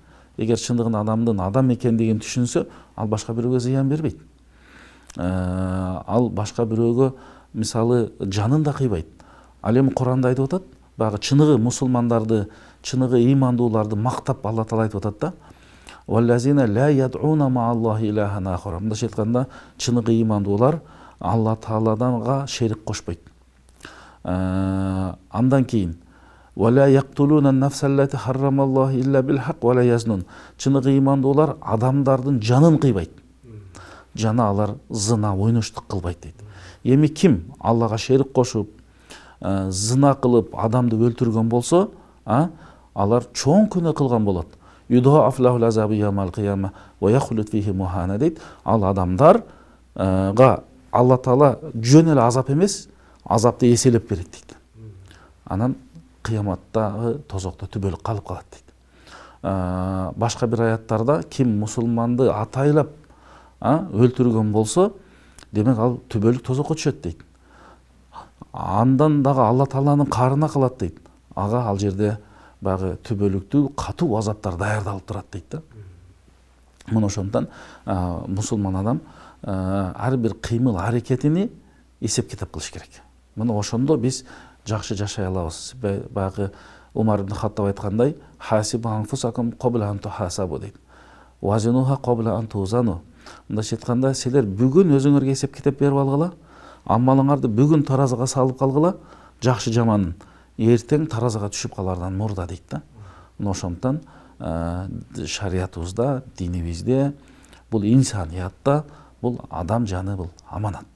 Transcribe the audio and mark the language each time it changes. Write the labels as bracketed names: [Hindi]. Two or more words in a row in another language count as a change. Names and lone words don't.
[Kyrgyz] Эгер чындыгында адамдын адам экендигин түшүнсө, ал башка бирөөгө зыян бербейт. Ал башка бирөөгө мисалы жанын да кыйбайт. Ал эми Куранда айтып атат, баягы чыныгы мусулмандарды, чыныгы ыймандууларды мактап Алла Таала айтып атат да. [Arabic] والذين لا يدعون مع الله إلها آخر. [Kyrgyz] Мындайча айтканда, чыныгы ыймандуулар Алла Тааладанга шерик кошпойт. Андан кийин [Arabic] ولا يقتلون النفس التي حرم الله إلا بالحق ولا يزنون. [Kyrgyz] Чыныгы ыймандуулар адамдардын жанын кыйбайт. Жана алар зына, ойноштук кылбайт дейт. Эми ким Аллага шерик кошуп, зына кылып адамды өлтүргөн болсо, алар чоң күнөө кылган болот. [Arabic] يضاعف له العذاب يوم القيامة ويخلد فيه مهانا дейт. [Kyrgyz] Ал адамдарга Алла Таала жөн эле азап эмес, азапты эселеп берет дейт. Анан кыяматтагы тозокто түбөлүк калып калат дейт. Башка бир аяттарда ким мусулманды атайлап өлтүргөн болсо, демек ал түбөлүк тозокко түшөт дейт. Андан дагы Алла Тааланын карына калат дейт. Ага ал жерде баягы түбөлүктүү катуу азаптар даярдалып турат дейт да. Мына ошондон мусулман адам ар бир кыймыл аракетини эсеп китеп кылыш керек. Мына ошондо биз жакшы жашай алабыз. Баягы Умар ибн Хаттаб айткандай, [Arabic] حاسبوا أنفسكم قبل أن تحاسبوا [Kyrgyz] дейт. [Arabic] زنوها قبل أن توزنوا. [Kyrgyz] Мындайча айтканда, силер бүгүн өзүңөргө эсеп китеп берип алгыла, амалыңарды бүгүн таразыга салып калгыла, жакшы жаманын эртең таразыга түшүп калардан мурда дейт да. Мына ошондон шариятыбызда, динибизде, бул инсаниятта, бул адам жаны, бул аманатта.